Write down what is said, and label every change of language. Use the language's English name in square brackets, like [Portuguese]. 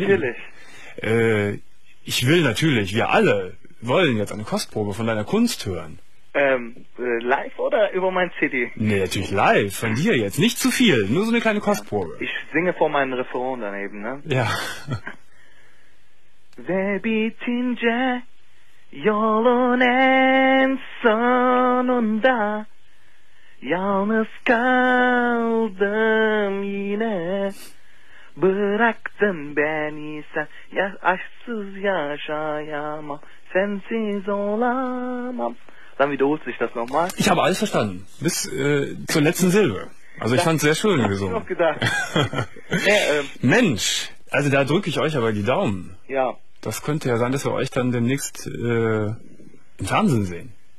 [German] natürlich, Leben. Ich will natürlich, wir alle wollen jetzt eine Kostprobe von deiner Kunst hören. Live oder über mein CD? Nee, natürlich live, von dir jetzt. Nicht zu viel, nur so eine kleine Kostprobe. Ich singe vor meinem Refrain daneben, ne? Ja. [Turkish] Ve bitince yolun en sonunda yalnız kaldım yine bıraktın beni sen ya aşksız yaşayamam sensiz olamam. [German] Dann wiederholst du dich das nochmal. Ich habe alles verstanden. Bis zur letzten Silbe. Also ich fand es sehr schön gesungen. Hab ich noch gedacht. Mensch, also da drücke ich euch aber die Daumen. Ja. Das könnte ja sein, dass wir euch dann demnächst im Fernsehen sehen.